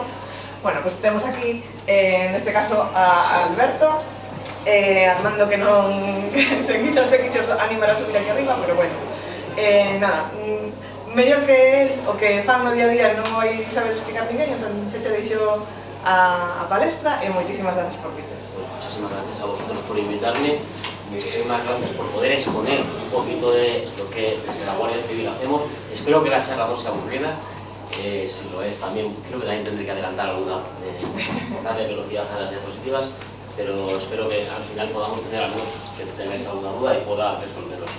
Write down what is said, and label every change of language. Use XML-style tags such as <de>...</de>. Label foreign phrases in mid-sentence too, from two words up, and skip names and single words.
<gl>Bueno, pues temos aquí, neste caso, a Alberto, Armando, que non se quiso animar a subir aquí arriba, pero bueno, nada, mellor que él, o que fan no día a día non vai saber explicar ninguén, entón se che deixo a palestra e moitísimas gracias por vir.</gl> <es>Muchísimas gracias a vosotros por invitarme, muchísimas gracias por poder exponer un poquito de lo que desde la Guardia Civil hacemos. Espero que la charla no sea aburrida, si lo es también, creo que también tendré que adelantar alguna de velocidad a las diapositivas, pero espero que al final podamos tener algunos que tengáis alguna duda y pueda resolverosla.</es>